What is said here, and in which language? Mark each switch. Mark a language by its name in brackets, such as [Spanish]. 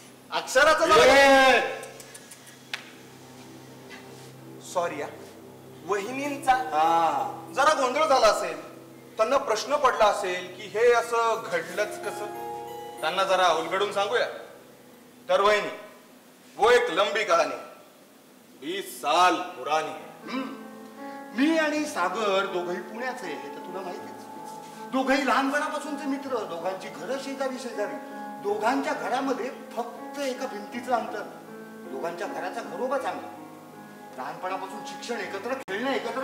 [Marathi] अक्षराचं sorry. वहिनींचा जरा गोंधळ झाला असेल, त्यांना प्रश्न पडला असेल की हे असं घडलंच कसं. त्यांना जरा उलगडून सांगूया. तर वहिनी, [Hindi] वो एक लंबी कहानी 20 साल पुरानी है. [Marathi] मी आणि सागर दोघंही पुण्याचे, हे तर तुला माहितीच. दोघंही लहानपणापासूनचे मित्र, दोघांची घरं शेजारी शेजारी, दोघांच्या घरामध्ये फक्त एका भिंतीचं अंतर. दोघांच्या घराचा घरोबा चांगला, लहानपणापासून शिक्षण एकत्र, खेळणं एकत्र.